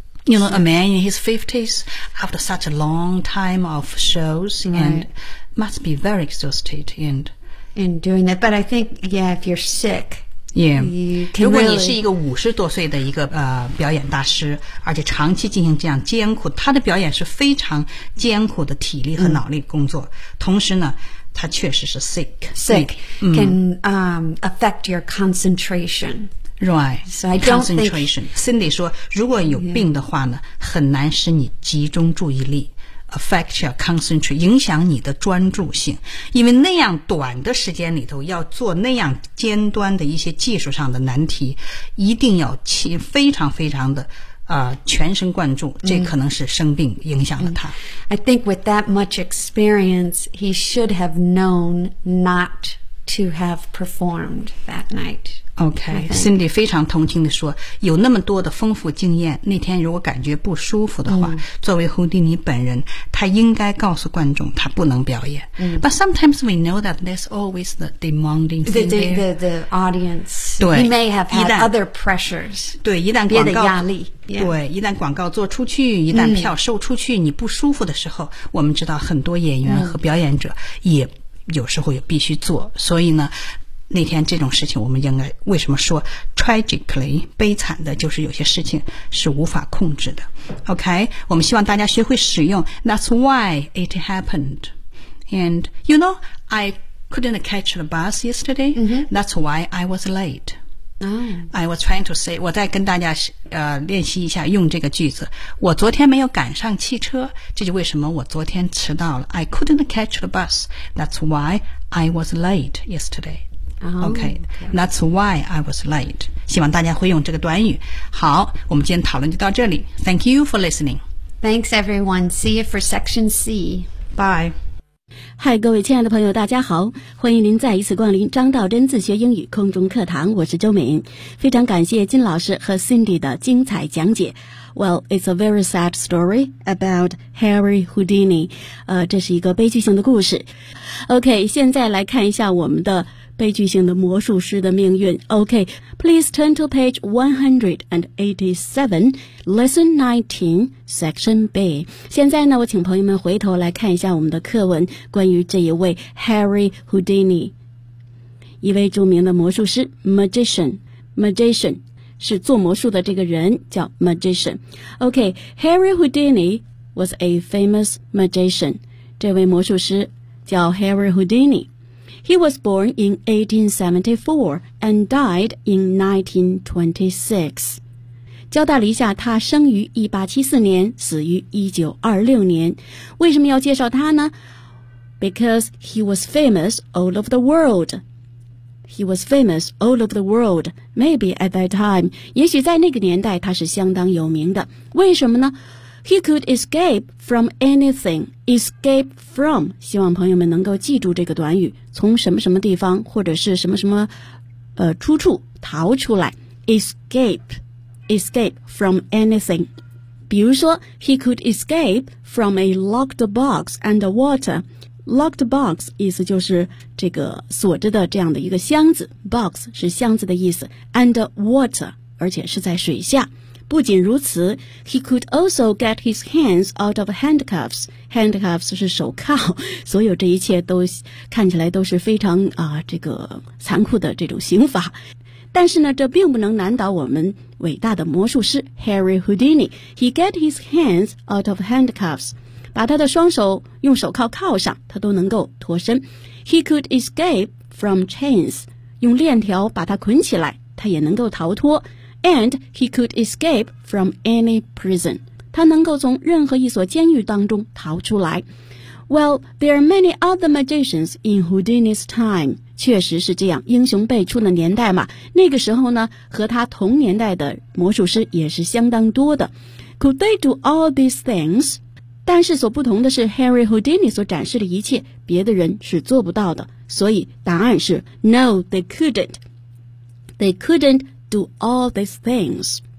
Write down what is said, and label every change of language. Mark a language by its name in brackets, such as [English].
[English] You know, a man in his 50s after such a long time of shows and must be very exhausted and in doing that. But I think, yeah, if you're sick, [Chinese] 如果你是一个五十多岁的一个表演大师，而且长期进行这样艰苦，他的表演是非常艰苦的体力和脑力工作。同时呢，他确实是 sick。 [English] Sick can affect your concentration. Right. So I don't think [Chinese] concentration. Cindy 说，如果有病的话呢，很难使你集中注意力。 [English] Affect your concentration, [Chinese] 影响你的专注性，因为那样短的时间里头要做那样尖端的一些技术上的难题，一定要非常非常的全神贯注，这可能是生病影响了他。 [English] I think with that much experience, he should have known not to have performed that night. [Chinese] Okay, Cindy 非常同情地说，有那么多的丰富经验，那天如果感觉不舒服的话，作为胡迪尼本人，他应该告诉观众他不能表演。 [English] But sometimes we know that there's always the demanding thing there. The audience. [Chinese] 对。 [English] He may have had other pressures. [Chinese] 对，一旦广告。别的压力。Yeah. 对，一旦广告做出去，一旦票售出去，你不舒服的时候，我们知道很多演员和表演者也有时候也必须做，所以呢那天这种事情我们应该为什么说 tragically 悲惨的，就是有些事情是无法控制的。 OK, 我们希望大家学会使用 [English] That's why it happened. And you know, I couldn't catch the bus yesterday. That's why I was late. I was trying to say, [Chinese] 我再跟大家练习一下用这个句子。我昨天没有赶上汽车，这就为什么我昨天迟到了。 [English] I couldn't catch the bus. That's why I was late yesterday. Okay, that's why I was late. [Chinese] 希望大家会用这个短语。好，我们今天讨论就到这里。 [English] Thank you for listening. Thanks, everyone. See you for Section C. Bye. [Chinese] Hi, 各位亲爱的朋友，大家好，欢迎您再一次光临张道真自学英语空中课堂。我是周敏，非常感谢金老师和 Cindy 的精彩讲解。 [English] Well, it's a very sad story about Harry Houdini. [Chinese] 这是一个悲剧性的故事。Okay, 现在来看一下我们的。悲剧性的魔术师的命运。 [English] OK, please turn to page 187, lesson 19, section B. [Chinese] 现在呢，我请朋友们回头来看一下我们的课文，关于这一位 Harry Houdini, 一位著名的魔术师 magician, magician, 是做魔术的这个人叫 magician. [English] OK, Harry Houdini was a famous magician. [Chinese] 这位魔术师叫 [English] Harry Houdini. He was born in 1874 and died in 1926. [Chinese] 交代了一下，他生于1874年，死于1926年。为什么要介绍他呢？ [English] Because he was famous all over the world. He was famous all over the world. Maybe at that time. [Chinese] 也许在那个年代他是相当有名的。为什么呢？ [English] He could escape from anything. Escape from. [Chinese] 希望朋友们能够记住这个短语。从什么什么地方或者是什么什么出处逃出来。 [English] Escape. Escape from anything. [Chinese] 比如说 [English] ,he could escape from a locked box and water. [Chinese] Locked box 意思就是这个锁着的这样的一个箱子。 Box 是箱子的意思。 [English] And water, [Chinese] 而且是在水下。不仅如此 [English] ,he could also get his hands out of handcuffs. [Chinese] Handcuffs 是手铐，所有这一切都看起来都是非常这个残酷的这种刑罚。但是呢，这并不能难倒我们伟大的魔术师 [English] Harry Houdini. He get his hands out of handcuffs. [Chinese] 把他的双手用手铐铐上，他都能够脱身。 [English] He could escape from chains. [Chinese] 用链条把他捆起来，他也能够逃脱。 [English] And he could escape from any prison. [Chinese] 他能够从任何一所监狱当中逃出来。 [English] Well, there are many other magicians in Houdini's time. [Chinese] 确实是这样，英雄辈出的年代嘛。那个时候呢，和他同年代的魔术师也是相当多的。 [English] Could they do all these things? [Chinese] 但是所不同的是 ,Harry Houdini 所展示的一切，别的人是做不到的。所以答案是 [English] ,No, they couldn't. They couldn't do all these things.